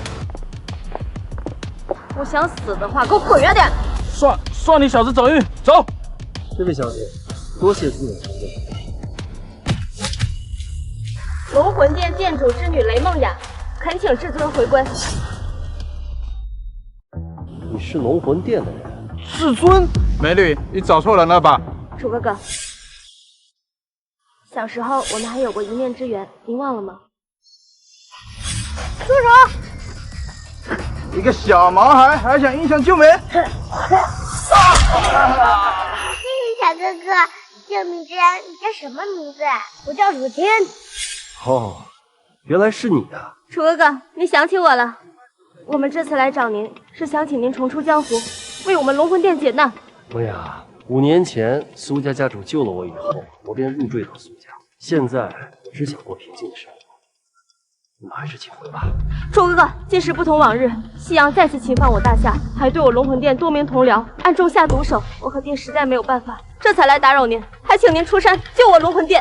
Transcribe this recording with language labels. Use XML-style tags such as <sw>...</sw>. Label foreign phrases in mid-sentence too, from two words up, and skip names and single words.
<zh>不想死的話，給我滾遠點！算你小子走運，走。這位小姐，多謝自認重龍魂殿殿主之女雷夢雅，懇請至尊回歸。你是龍魂殿的人？至尊，美女，你找錯人了吧？楚哥哥，小時候我們還有過一面之緣，您忘了嗎？住手！一個小毛孩還想英雄救美？謝謝小哥哥，救命之恩，你叫什麼名字？我叫楚天。哦，原來是你啊！楚哥哥，你想起我了。我們這次來找您，是想請您重出江湖，為我們龍魂殿解難。哎呀，5年前蘇家家主救了我以後，我便入贅到蘇家。現在我只想過平靜的生活，你們還是請回吧。楚哥哥，今時不同往日，西洋再次侵犯我大夏，還對我龍魂殿多名同僚暗中下毒手，我和爹實在沒有辦法，這才來打擾您，還請您出山救我龍魂殿。</zh>